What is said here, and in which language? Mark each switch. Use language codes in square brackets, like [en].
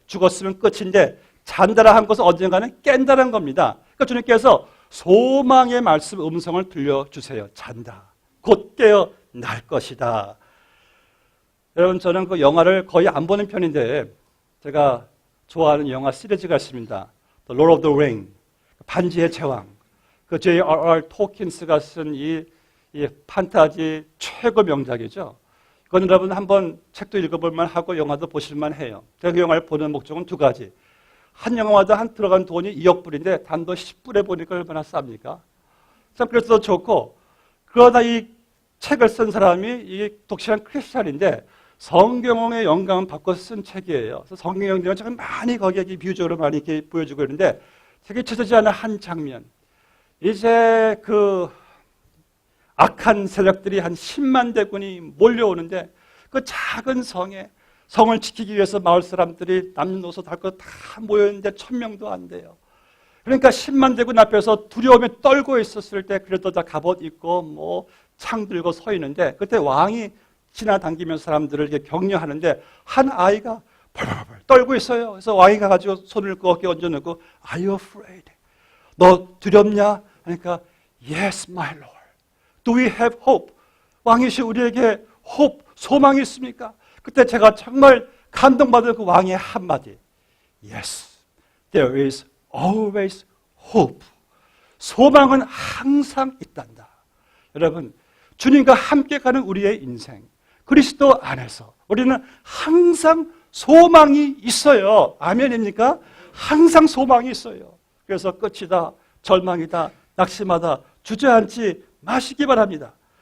[ko] 죽었으면 끝인데 잔다라 한 것은 언젠가는 깬다는 겁니다. 그러니까 주님께서 소망의 말씀 음성을 들려주세요. 잔다. 곧 깨어날 것이다. 여러분 저는 그 영화를 거의 안 보는 편인데 제가 좋아하는 영화 시리즈가 있습니다. [en] The Lord of the Ring, [ko] 반지의 제왕. 그 J.R.R. 토킨스가 쓴 이 판타지 최고 명작이죠. 이건 여러분 한번 책도 읽어볼만 하고 영화도 보실만 해요. 제가 그 영화를 보는 목적은 두 가지. 한 영화마다 한 들어간 돈이 2억 불인데 단돈 10불에 보니까 얼마나 쌉니까? 참 그래서 좋고, 그러다 이 책을 쓴 사람이 이 독실한 크리스찬인데 성경의 영감을 받고 쓴 책이에요. 그래서 성경 영감을 참 많이 거기에 비유적으로 많이 이렇게 보여주고 있는데 책에 쳐지지 않은 한 장면. 이제 그 악한 세력들이 한 10만 대군이 몰려오는데 그 작은 성을 지키기 위해서 마을 사람들이 남녀노소 다 모였는데 1000명도 안 돼요. 그러니까 10만 대군 앞에서 두려움에 떨고 있었을 때 그래도 다 갑옷 입고 뭐 창 들고 서 있는데 그때 왕이 지나당기면서 사람들을 이렇게 격려하는데 한 아이가 벌벌벌 떨고 있어요. 그래서 왕이 가가지고 손을 어깨에 얹어놓고 [en] Are you afraid? [ko] 너 두렵냐? 그러니까 [en] Yes, my Lord. Do we have hope? [ko] 왕이시 우리에게 hope, 소망이 있습니까? 그때 제가 정말 감동받은 그 왕의 한마디. [en] Yes, there is always hope. [ko] 소망은 항상 있단다. 여러분, 주님과 함께 가는 우리의 인생, 그리스도 안에서 우리는 항상 소망이 있어요. 아멘입니까? 항상 소망이 있어요. 그래서 끝이다, 절망이다, 낙심하다 주저앉지 마시기 바랍니다.